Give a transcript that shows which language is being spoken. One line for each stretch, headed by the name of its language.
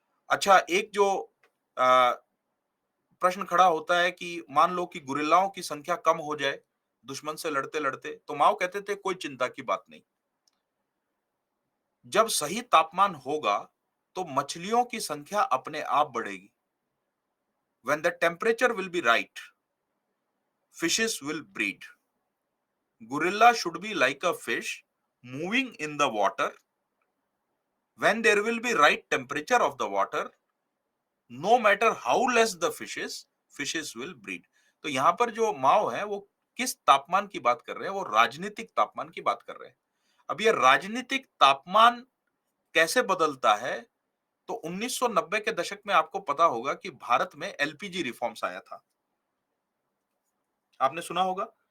Hindi: अच्छा, एक जो प्रश्न खड़ा होता है कि मान लो कि गुरिल्लाओं की संख्या कम हो जाए दुश्मन से लड़ते लड़ते, तो माओ कहते थे कोई चिंता की बात नहीं, जब सही तापमान होगा तो मछलियों की संख्या अपने आप बढ़ेगी।
English: When the temperature will be right, fishes will breed. Gorilla should be like a fish moving in the water. When there will be right temperature of the water, no matter how less the fishes will breed.
Hindi: तो यहां पर जो माओ है वो किस तापमान की बात कर रहे हैं? वो राजनीतिक तापमान की बात कर रहे हैं। अब ये राजनीतिक तापमान कैसे बदलता है? तो 1990 के दशक में आपको पता होगा कि भारत में एलपीजी रिफॉर्म्स आया था, आपने सुना होगा।